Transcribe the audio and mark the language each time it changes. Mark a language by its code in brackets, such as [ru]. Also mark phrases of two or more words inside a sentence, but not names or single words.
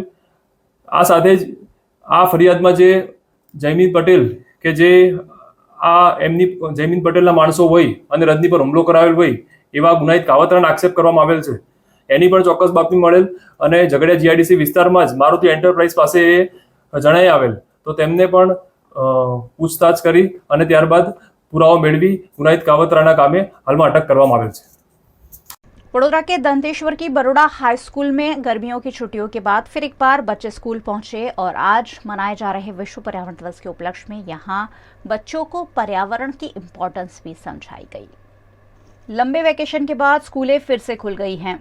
[gu] આ સાથે જ આ ફરિયાદમાં જે જયમીન પટેલ કે જે આ એમની જયમીન પટેલના માણસો હોય અને રજની પર હુમલો કરાવેલ હોય એવા ગુનાહિત કાવતરાનો આક્ષેપ કરવામાં આવેલ છે. એની પણ ચોક્કસ બાતમી મળેલ અને ઝઘડિયા જીઆઈડીસી વિસ્તારમાં જ મારુતિ એન્ટરપ્રાઇઝ પાસે જણાઈ આવેલ તો તેમને પણ પૂછતાછ કરી અને ત્યારબાદ પુરાવો મેળવી ગુનાહિત કાવતરાના કામે हालમાં अटक કરવામાં आवेल છે। [hi] वडोदरा के दंतेश्वर की बरोड़ा हाई स्कूल में गर्मियों की छुट्टियों के बाद फिर एक बार बच्चे स्कूल पहुंचे और आज मनाए जा रहे विश्व पर्यावरण दिवस के उपलक्ष्य में यहां बच्चों को पर्यावरण की इम्पोर्टेंस भी समझाई गई। लंबे वैकेशन के बाद स्कूलें फिर से खुल गई हैं।